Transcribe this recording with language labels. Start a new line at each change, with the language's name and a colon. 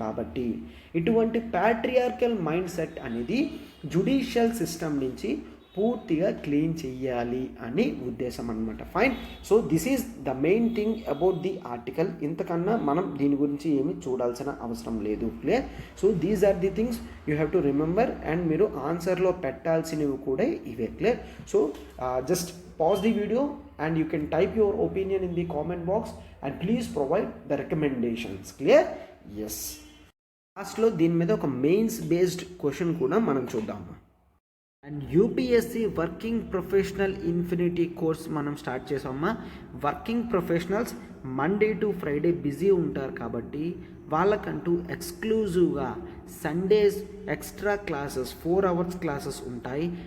Telugu: కాబట్టి ఇటువంటి patriarchal mind set అనేది జ్యుడిషియల్ సిస్టమ్ నుంచి పూర్తిగా క్లీన్ చెయ్యాలి అని ఉద్దేశం అనమాట. Fine.
English: So this is the main thing about the article.
Telugu: ఇంతకన్నా మనం దీని గురించి ఏమి చూడాల్సిన అవసరం లేదు.
English: Clear? So these are the things you have to remember, and
Telugu: మీరు ఆన్సర్లో పెట్టాల్సినవి కూడా ఇవే.
English: Clear? So just pause the video and you can type your opinion in the comment box and please provide the recommendations. Clear? Yes.
Telugu: లాస్ట్లో దీని మీద ఒక mains based question కూడా మనం చూద్దాము. And UPSC working professional infinity course మనం start చేసామా. Working professionals Monday to Friday busy ఉంటారు కాబట్టి వాళ్ళకంటూ ఎక్స్క్లూజివ్గా Sundays extra classes 4 hours classes ఉంటాయి.